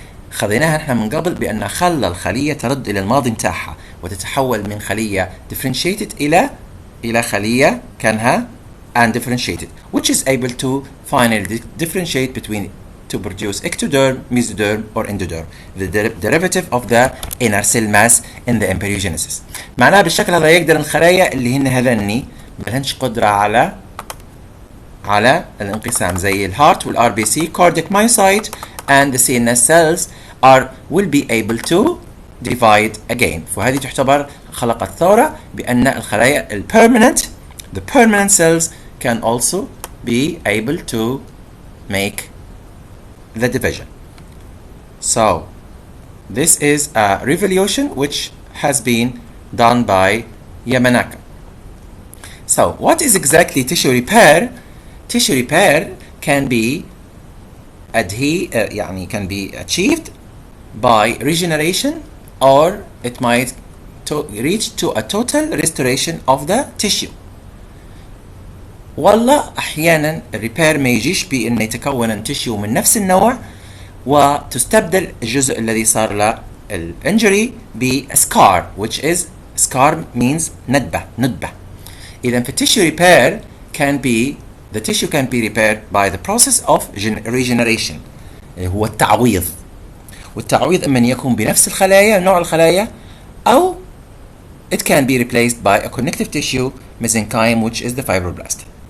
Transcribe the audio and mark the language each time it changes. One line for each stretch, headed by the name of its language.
Arabic: خذيناها نحن من قبل بأن خلى الخلية ترد إلى الماضي متاعها وتتحول من خلية differentiated إلى خلية كانها
English: undifferentiated, which is able to finally differentiate between to produce ectoderm, mesoderm or endoderm, the derivative of the inner cell mass in the embryogenesis.
Arabic: معناها بالشكل هذا يقدر الخلايا اللي هن هذني ملهنش قدرة على الانقسام زي الهارت والار بي سي
English: cardiac myocyte and the CNS cells will be able to divide again.
Arabic: فهذه تعتبر خلقت ثورة بأن الخلايا
English: the permanent cells can also be able to make the division. So this is a revolution which has been done by Yamanaka. So what is exactly tissue repair? Tissue repair can be can be achieved by regeneration, or it might reach to a total restoration of the tissue.
Arabic: والله أحيانا الريبير ما يجيش بأن يتكون التشيو من نفس النوع وتستبدل الجزء الذي صار له الانجري بسكار,
English: which is scar means
Arabic: ندبة.
English: إذا في tissue repair the tissue can be repaired by the process of regeneration,
Arabic: هو التعويض. والتعويض إما أن يكون بنفس الخلايا نوع الخلايا
English: أو it can be replaced by a connective tissue mesenchyme, which is the fibroblast.